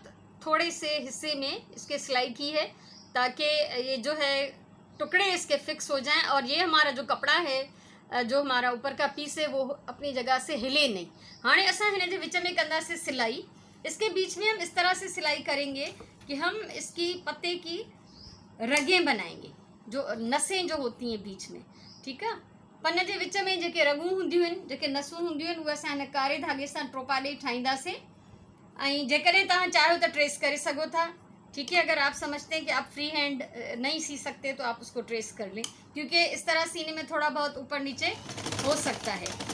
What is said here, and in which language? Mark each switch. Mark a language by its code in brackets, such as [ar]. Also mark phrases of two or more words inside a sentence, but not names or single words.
[hi] थोड़े से हिस्से में इसके सिलाई की है ताकि ये जो है टुकड़े इसके फिक्स हो जाएं और ये हमारा जो कपड़ा है, जो हमारा ऊपर का पीस है, वो अपनी जगह से हिले नहीं। हाँ, [sd] असां हिन जे विच में कंदासीं सिलाई। [hi] इसके बीच में हम इस तरह से सिलाई करेंगे कि हम इसकी पत्ते की रगें बनाएंगे, जो नसें जो होती हैं बीच में। ठीक है, [sd] पन जे विच में जेके रगूं हूंदियूं आहिनि, जेके नसूं हूंदियूं आहिनि, उहे असां हिन कारे धागे सां ट्रोपा ॾेई ठाहींदासीं। ऐं जेकॾहिं तव्हां चाहियो त ट्रेस करे सघो था। [hi] ठीक है, अगर आप समझते हैं कि आप [en] free hand [hi] नहीं सी सकते तो आप उसको ट्रेस कर लें, क्योंकि इस तरह सीने में थोड़ा बहुत ऊपर नीचे हो सकता है।